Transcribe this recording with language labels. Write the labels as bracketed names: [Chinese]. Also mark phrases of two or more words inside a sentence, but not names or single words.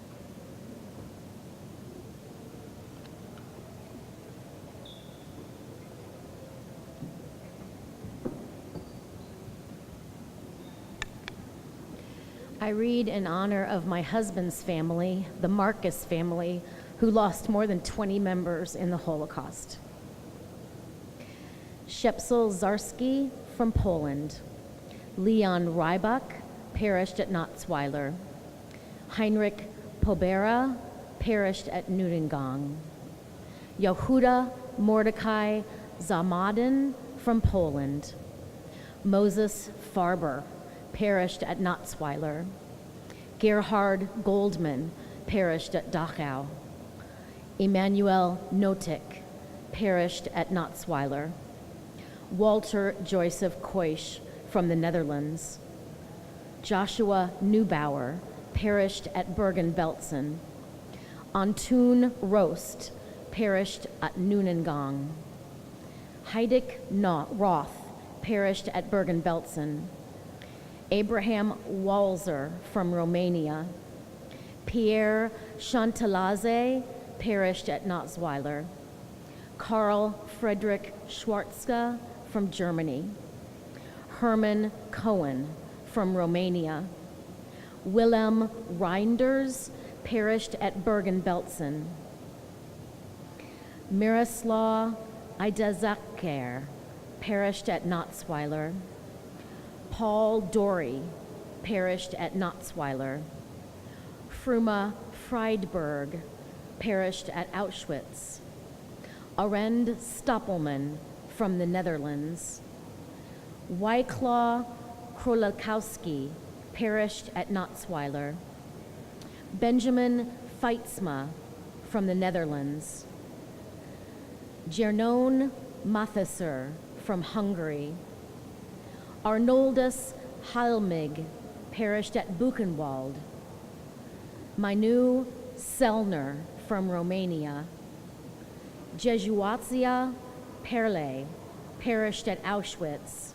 [English] I read in honor of my husband's family, the Marcus family, who lost more than 20 members in the Holocaust. Shepsel Zarski from Poland. Leon Rybak perished at Natzweiler. Heinrich Pobera perished at Neuengamme. Yehuda Mordecai Zamadin from Poland. Moses Farber, perished at Notzweiler. Gerhard Goldman, perished at Dachau. Emmanuel Notik, perished at Notzweiler. Walter Joseph Koisch from the Netherlands. Joshua Neubauer, perished at Bergen-Belsen. Antoon Rost, perished at Nunengang. Heidik Roth, perished at Bergen-Belsen. Abraham Walzer from Romania. Pierre Chantelaze, perished at Notzweiler. Karl Friedrich Schwarzka from Germany. Herman Cohen from Romania. Willem Reinders, perished at Bergen-Belsen. Miroslav Idazaker, perished at Notzweiler. Paul Dory, perished at Notzweiler. Fruma Friedberg, perished at Auschwitz. Arend Stoppelman from the Netherlands. Wyclaw Krolakowski, perished at Notzweiler. Benjamin Feitzma from the Netherlands. Jernon Mathesser from Hungary. Arnoldus Halmig, perished at Buchenwald. Minu Selner from Romania. Jesuatia Perle, perished at Auschwitz.